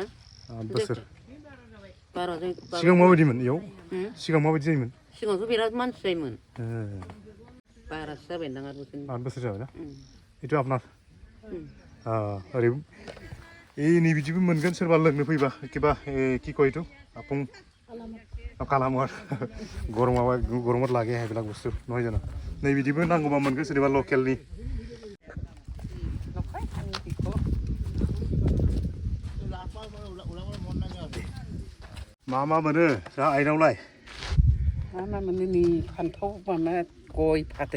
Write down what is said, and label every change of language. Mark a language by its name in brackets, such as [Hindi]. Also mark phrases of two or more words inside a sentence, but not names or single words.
[Bodo] बोसोर 12 सिगां माबायदिमोन इयाव सिगां माबायदि जायोमोन सिगाङावथ' बिराद मानसि जायोमोन 12सो जाबाय दां आरो 8 बोसोर जाबाय ना एथ' आपनार ओरै नै बिदिबो मोनगोन सोरबा लोंनो फैबा किबा [Assamese] কি কয় এইটো আপং কালামৰ গৰমত লাগে সেইবিলাক বস্তু নহয় জানো [Bodo] नै बिदिबो नांगौबा मोनगोन सोरबा लकेलनि मा मोनो जा आइनावलाय मा मोनो नै फान्थाव माबा गय फाथै